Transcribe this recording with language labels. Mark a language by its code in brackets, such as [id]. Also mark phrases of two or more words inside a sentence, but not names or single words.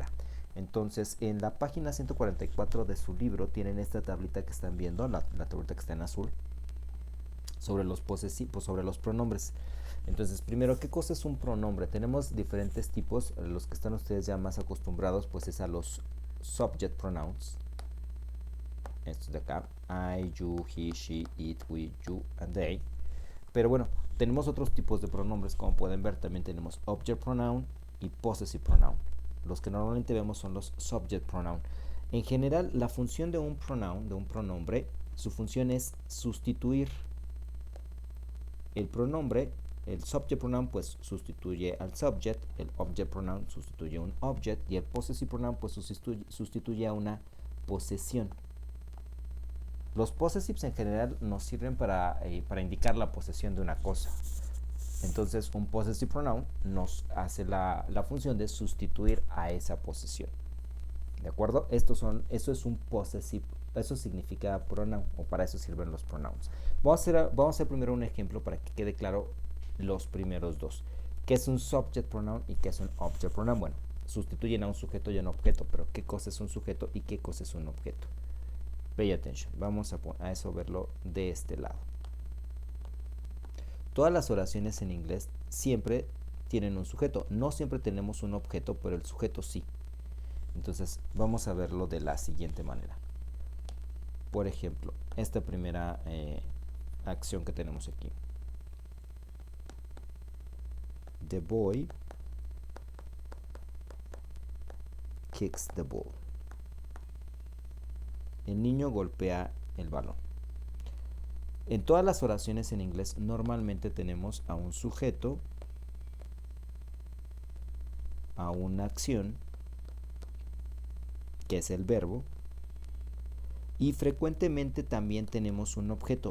[es] Entonces, en la página 144 de su libro tienen esta tablita que están viendo, la tablita que está en azul, sobre los posesivos, sobre los pronombres. Entonces, primero, ¿qué cosa es un pronombre? Tenemos diferentes tipos. Los que están ustedes ya más acostumbrados, pues es a los [en] subject pronouns. [es] Estos de acá: [en] I, you, he, she, it, we, you, and they. [es] Pero bueno, tenemos otros tipos de pronombres, como pueden ver. También tenemos [en] object pronoun [es] y [en] possessive pronoun. [es] Los que normalmente vemos son los [en] subject pronoun. [es] En general, la función de un pronoun, de un pronombre, su función es sustituir el pronombre. El [en] subject pronoun [es] pues sustituye al subject, el [en] object pronoun [es] sustituye a un object y el [en] possessive pronoun [es] pues sustituye a una posesión. Los possessives en general nos sirven para indicar la posesión de una cosa. Entonces, un [en] possessive pronoun [es] nos hace la función de sustituir a esa posesión. ¿De acuerdo? Eso es un possessive, eso significa pronoun, o para eso sirven los pronouns. Vamos a hacer primero un ejemplo para que quede claro los primeros dos. ¿Qué es un [en] subject pronoun [es] y qué es un [en] object pronoun? [es] Bueno, sustituyen a un sujeto y a un objeto, pero ¿qué cosa es un sujeto y qué cosa es un objeto? [en] Pay attention. [es] Vamos a eso verlo de este lado. Todas las oraciones en inglés siempre tienen un sujeto. No siempre tenemos un objeto, pero el sujeto sí. Entonces vamos a verlo de la siguiente manera. Por ejemplo, esta primera acción que tenemos aquí. [en] The boy kicks the ball. [es] El niño golpea el balón. En todas las oraciones en inglés normalmente tenemos a un sujeto, a una acción, que es el verbo, y frecuentemente también tenemos un objeto.